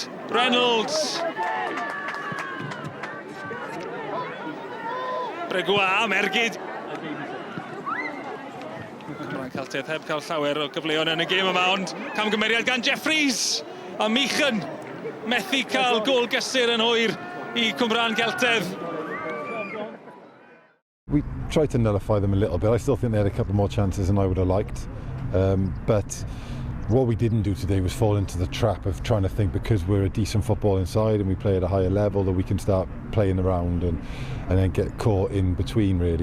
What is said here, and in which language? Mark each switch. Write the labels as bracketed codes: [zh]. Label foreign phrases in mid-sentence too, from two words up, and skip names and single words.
[cy] Reynolds. Bregwan ergyd. Cwmbran Celtaidd heb cael llawer o gyfleon yn y gêm yma, ond camgymeriad gan Jeffries. A Michan methu cael gôl gysur yn hwyr i Cwmbran Celtaidd. [en] We tried to nullify them a little bit. I still think they had a couple more chances than I would have liked. But what we didn't do today was fall into the trap of trying to think because we're a decent footballing side and we play at a higher level that we can start playing around and then get caught in between, really.